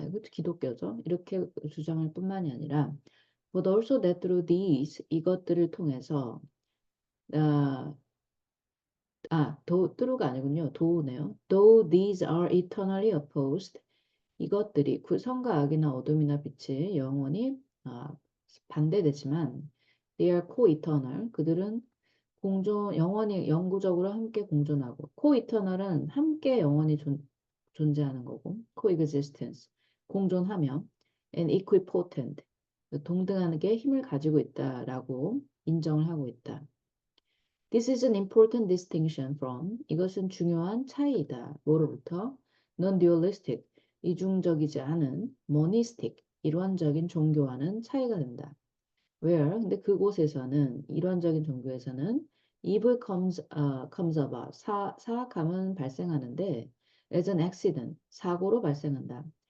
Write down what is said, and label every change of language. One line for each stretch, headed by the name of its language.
Korean: 이것도 기독교죠. 이렇게 주장할 뿐만이 아니라
English: but also that through these,
Korean: 이것들을 통해서 아, through가 아니군요. do네요.
English: Though these are eternally opposed,
Korean: 이것들이 선과 악이나 어둠이나 빛이 영원히 반대되지만
English: they are co-eternal.
Korean: 그들은 영원히 영구적으로 함께 공존하고 co-eternal은 함께 영원히 존재하는 거고 coexistence 공존하며
English: and equipotent
Korean: 동등하게 힘을 가지고 있다라고 인정을 하고 있다.
English: This is an important distinction from
Korean: 이것은 중요한 차이이다. 뭐로부터? non-dualistic 이중적이지 않은 monistic 일원적인 종교와는 차이가 된다. Where 근데 그곳에서는 일원적인 종교에서는
English: evil comes about
Korean: 사악함은 발생하는데
English: as an accident
Korean: 사고로 발생한다.